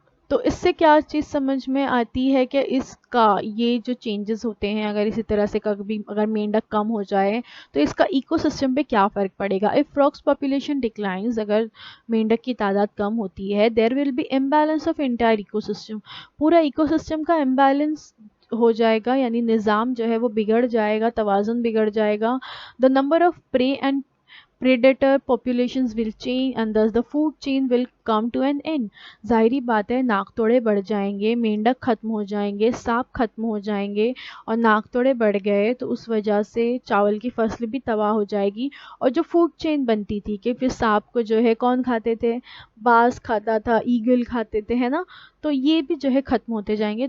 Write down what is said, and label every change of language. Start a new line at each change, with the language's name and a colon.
Hindi: तो इससे क्या चीज़ समझ में आती है कि इसका ये जो चेंजेस होते हैं, अगर इसी तरह से कभी अगर मेंढक कम हो जाए तो इसका इकोसिस्टम पे क्या फ़र्क पड़ेगा।
English: if frogs population declines,
Hindi: अगर मेंढक की तादाद कम होती है,
English: there will be imbalance of entire ecosystem,
Hindi: पूरा इकोसिस्टम का इम्बैलेंस हो जाएगा, यानी निज़ाम जो है वो बिगड़ जाएगा, तवाज़ुन बिगड़ जाएगा।
English: The number of prey and predator populations will change and thus the food chain will come to an end.
Hindi: जाहिरी बात है, नाकतोड़े बढ़ जाएंगे, मेंढक खत्म हो जाएंगे, सांप खत्म हो जाएंगे, और नाकतोड़े बढ़ गए तो उस वजह से चावल की फसल भी तबाह हो जाएगी। और जो फूड चेन बनती थी कि फिर सांप को जो है कौन खाते थे, बाज खाता था, ईगल खाते थे, है ना, तो ये भी जो है ख़त्म होते जाएंगे।